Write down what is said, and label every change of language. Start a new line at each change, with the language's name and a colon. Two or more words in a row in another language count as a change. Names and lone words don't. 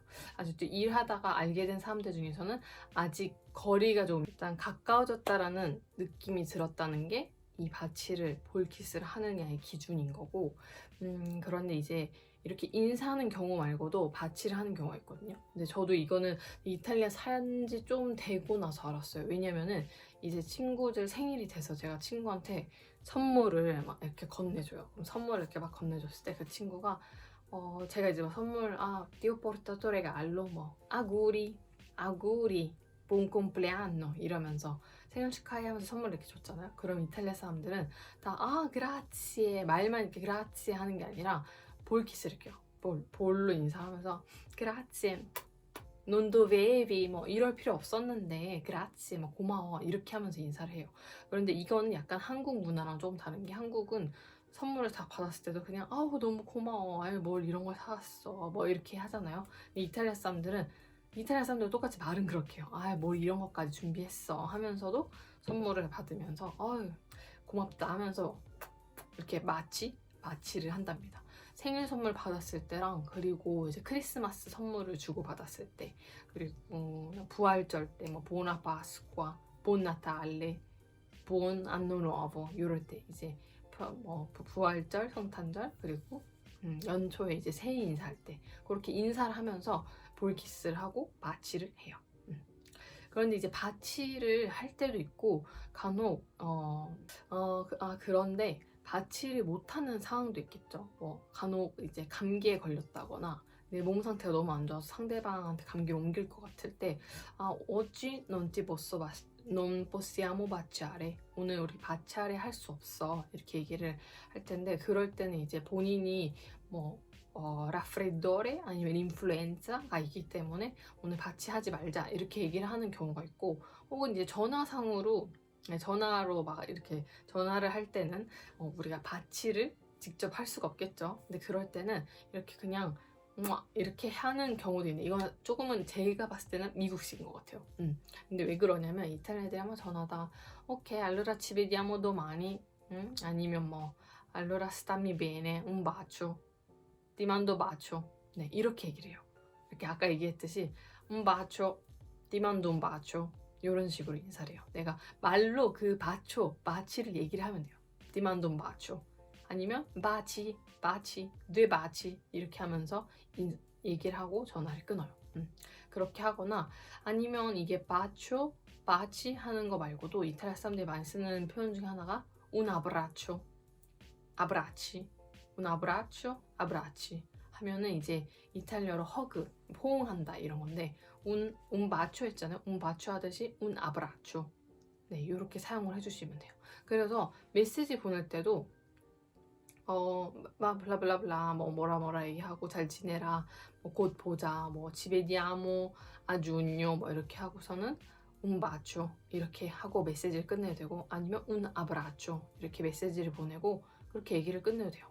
Korean: 아직도 일하다가 알게 된 사람들 중에서는 아직 거리가 좀 일단 가까워졌다라는 느낌이 들었다는 게 이 바치를 볼키스를 하느냐의 기준인 거고 그런데 이제 이렇게 인사하는 경우 말고도 바치를 하는 경우가 있거든요. 근데 저도 이거는 이탈리아 산지 좀 되고 나서 알았어요. 왜냐면은 이제 친구들 생일이 돼서 제가 친구한테 선물을 막 이렇게 건네줘요. 그럼 선물을 이렇게 막 건네줬을 때 그 친구가 제가 이제 막 선물
Italian: Dio ho portato regalo auguri buon compleanno
Korean: 이러면서 생일 축하해 하면서 선물을 이렇게 줬잖아요. 그럼 이탈리아 사람들은 다 grazie 말만 이렇게 grazie 하는 게 아니라 볼키스를 이렇게 볼로 인사하면서
Italian: grazie non dovevi
Korean: 이럴 필요 없었는데 grazie 고마워 이렇게 하면서 인사를 해요. 그런데 이거는 약간 한국 문화랑 조금 다른 게 한국은 선물을 다 받았을 때도 그냥 너무 고마워 뭘 이런 걸 사왔어 이렇게 하잖아요. 근데 이탈리아 사람들 똑같이 말은 그렇게 해요. 뭘 이런 것까지 준비했어 하면서도 선물을 받으면서 고맙다 하면서 이렇게 마취를 한답니다. 생일 선물 받았을 때랑 그리고 이제 크리스마스 선물을 주고 받았을 때 그리고 부활절 때
Italian: 부ona Pasqua, buon Natale, buon anno nuovo
Korean: 이럴 때 이제 부활절, 성탄절 그리고 연초에 이제 새해 인사할 때 그렇게 인사를 하면서 볼키스를 하고 마취를 해요. 그런데 이제 바치를 할 때도 있고 간혹 그런데 바치를 못하는 상황도 있겠죠. 간혹 이제 감기에 걸렸다거나 내 몸 상태가 너무 안 좋아서 상대방한테 감기를 옮길 것 같을 때
Italian: oggi non possiamo baciare
Korean: 오늘 우리 바치하래 할 수 없어 이렇게 얘기를 할 텐데 그럴 때는 이제 본인이 raffreddore 아니면 인플루엔자가 있기 때문에 오늘 바치하지 말자 이렇게 얘기를 하는 경우가 있고 혹은 이제 전화로 막 이렇게 전화를 할 때는 우리가 바치를 직접 할 수가 없겠죠. 근데 그럴 때는 이렇게 그냥 이렇게 하는 경우도 있는데 이건 조금은 제가 봤을 때는 미국식인 것 같아요. 근데 왜 그러냐면 이탈리아 애들이 한번 전화다 오케이
Italian: allora ci vediamo domani
Korean: 아니면
Italian: allora stammi bene un bacio ti mando bacio
Korean: 네 이렇게 얘기를 해요. 이렇게 아까 얘기했듯이
Italian: un bacio ti mando un bacio
Korean: 이런 식으로 인사를 해요. 내가 말로 그 마치를 얘기를 하면 돼요.
Italian: ti mando un bacio
Korean: 아니면 바치, 뇌 바치 이렇게 하면서 얘기를 하고 전화를 끊어요. 그렇게 하거나 아니면 이게 바치 하는 거 말고도 이탈리아 사람들이 많이 쓰는 표현 중에 하나가
Italian: un abbraccio, abbracci, un abbraccio, abbracci
Korean: 하면은 이제 이탈리아로 허그, 포옹한다 이런 건데
Italian: un bacio
Korean: 했잖아요.
Italian: un bacio 하듯이 un abbraccio.
Korean: 네, 이렇게 사용을 해주시면 돼요. 그래서 메시지 보낼 때도 막 블라블라블라 뭐라 얘기하고 잘 지내라, 뭐 곧 보자, 뭐
Italian: ci vediamo a giugno
Korean: 뭐 이렇게 하고서는
Italian: un bacio
Korean: 이렇게 하고 메시지를 끝내야 되고, 아니면
Italian: un abbraccio
Korean: 이렇게 메시지를 보내고 그렇게 얘기를 끝내도 돼요.